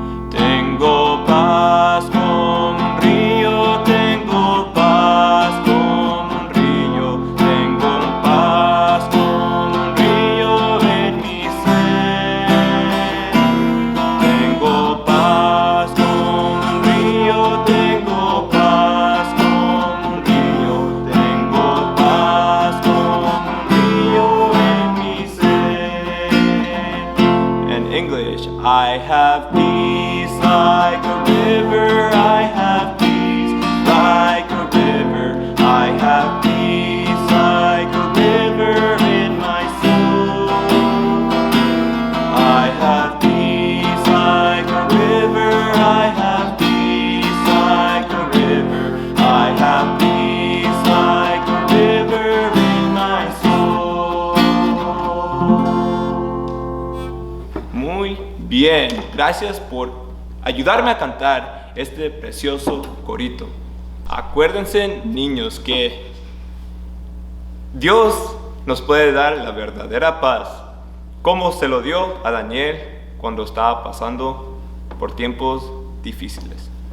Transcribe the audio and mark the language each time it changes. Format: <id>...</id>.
<es>Tengo paz como un río, tengo paz como un río, tengo paz como un río en mi ser. Tengo paz como un río, tengo paz como un río, tengo paz como un río en mi ser.</es> <en>In English, I have peace like a river, I have peace like a river, I have peace like a river in my soul. I have peace like a river, I have peace like a river, I have peace like a river in my soul.</en> <es>Muy bien, gracias por ayudarme a cantar este precioso corito. Acuérdense, niños, que Dios nos puede dar la verdadera paz, como se lo dio a Daniel cuando estaba pasando por tiempos difíciles.</es>